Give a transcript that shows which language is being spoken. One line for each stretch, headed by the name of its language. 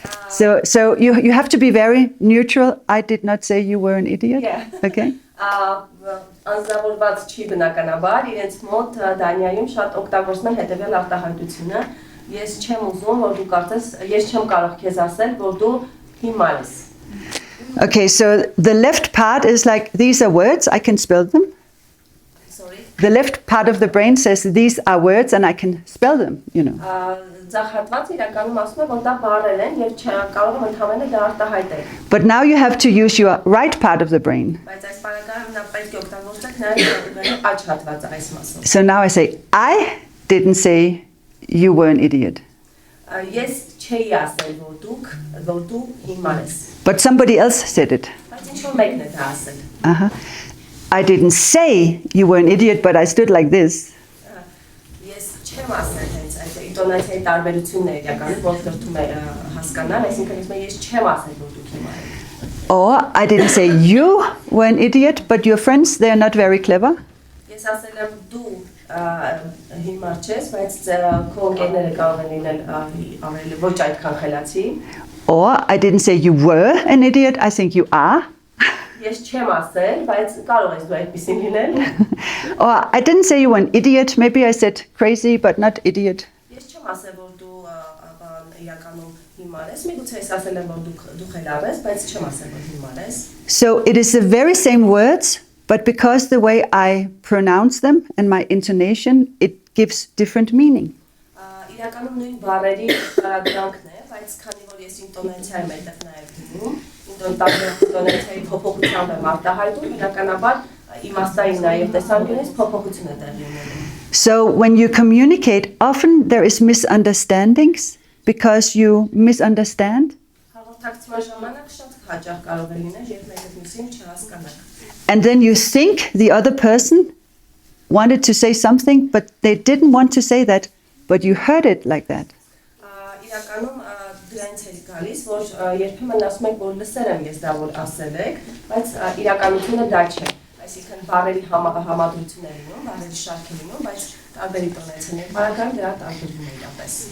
English: So you have to be very neutral. I did not say you were an idiot. Yeah. Okay.
Armenian: Անձնավորված չի բնականաբար, իրենց մոտ Դանիայում շատ օգտագործում են հետևյալ արտահայտությունը. Ես չեմ ուզում, որ դու կարծես, ես չեմ կարող քեզ ասել, որ դու հիմար ես։
English: Okay, so the left part is like, these are words, I can spell them. Sorry. The left part of the brain says these are words and I can spell them, you know.
Armenian: Ձախ հատվածը իրականում ասում է, որ դա բառեր են եւ կարող եմ ընդհանրապես դա արտահայտել։
English: But now you have to use your right part of the brain.
Armenian: Բայց այս բառակարը նա պետք է օգտագործեք նաեւ աջ հատվածը այս մասով։
English: So now I say, I didn't say you were an idiot.
Armenian: Ես չէի ասել, որ դու հիմար ես։
English: But somebody else said it.
Armenian: Բայց ինչ որ մեկն է դա ասել։
English: I didn't say you were an idiot, but I stood like this.
Armenian: Ես չեմ ասել հենց այդ ինտոնացիայի տարբերությունն է իրականում, որ դրթում է հասկանալ, այսինքն ես չեմ ասել, որ դու հիմար ես։
English: Or I didn't say you were an idiot, but your friends, they're not very clever.
Armenian: Ես ասել եմ դու հիմար չես, բայց քո ընկերները կարող են լինել ավելի ոչ այդքան խելացի։
English: Or I didn't say you were an idiot, I think you are.
Armenian: Ես չեմ ասել, բայց կարող ես դու այդպեսին լինել։
English: Or I didn't say you were an idiot, maybe I said crazy, but not idiot.
Armenian: Ես չեմ ասել, որ դու իրականում հիմար ես, միգուցե ես ասել եմ, որ դու խելառ ես, բայց չեմ ասել, որ հիմար ես։
English: So it is the very same words, but because the way I pronounce them and my intonation, it gives different meaning.
Armenian: Իրականում նույն բառերի տարբերանքն է, բայց քանի որ ես ինտոնացիայի մեջ նաև դնում, ինտոնացիայի փոփոխությամբ եմ արտահայտում, իրականաբար իմաստային նաև տեսանկյունից փոփոխություն է տեղի ունենում։
English: So when you communicate, often there is misunderstandings because you misunderstand.
Armenian: Հաղորդակցման ժամանակ շատ հաճախ կարող է լինել, երբ մեկը մյուսին չհասկանաք։
English: And then you think the other person wanted to say something, but they didn't want to say that, but you heard it like that.
Armenian: Իրականում դրանից է գալիս, որ երբեմն ասում եք, որ լսել եմ ես դա որ ասել եք, բայց իրականությունը դա չէ։ Այսինքն բառերի համադրություն է լինում, բառերի շարք է լինում, բայց տարբեր ինտոնացիաներ բառական դրա տարբերվում է իրապես։